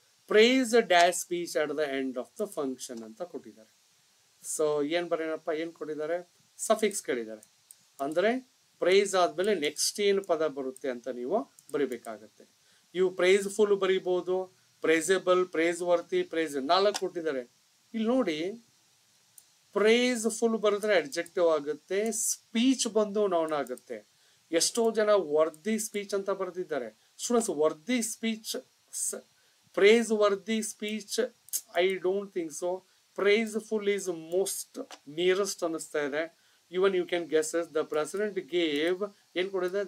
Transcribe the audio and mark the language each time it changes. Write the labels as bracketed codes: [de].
[en] praise dash speech at the end of the function [kn] ಅಂತ ಕೊಟ್ಟಿದ್ದಾರೆ. So ಏನ್ ಬರೇನಪ್ಪ? ಏನ್ ಕೊಟ್ಟಿದ್ದಾರೆ? ಸಫಿಕ್ಸ್ ಕೇಳಿದ್ದಾರೆ. ಅಂದ್ರೆ ಪ್ರೈಸ್ ಆದ್ಮೇಲೆ ನೆಕ್ಸ್ಟ್ ಏನು ಪದ ಬರುತ್ತೆ ಅಂತ ನೀವು ಬರಿಬೇಕಾಗತ್ತೆ. ಇವು ಪ್ರೈಸ್ಫುಲ್ ಬರಿಬಹುದು, ಪ್ರೈಸಬಲ್, ಪ್ರೈಸ್ ವರ್ತಿ, ಪ್ರೈಸ್ 4 ಕೊಟ್ಟಿದ್ದಾರೆ. ಇಲ್ಲಿ ನೋಡಿ, ಪ್ರೈಸ್ಫುಲ್ ಬರೆದ್ರೆ ಅಡ್ಜೆಕ್ಟಿವ್ ಆಗುತ್ತೆ, ಸ್ಪೀಚ್ ಬಂದು ನೌನ್ ಆಗುತ್ತೆ. ಎಷ್ಟೋ ಜನ ವರ್ದಿ ಸ್ಪೀಚ್ ಅಂತ ಬರೆದಿದ್ದಾರೆ. [en] Students, worthy speech, praiseworthy speech, I don't think so. Praiseful is most nearest [kn] ಅನಿಸ್ತಾ ಇದೆ. [en] Even you can guess as the president gave [kn] ಏನ್ ಕೊಡಿದೆ?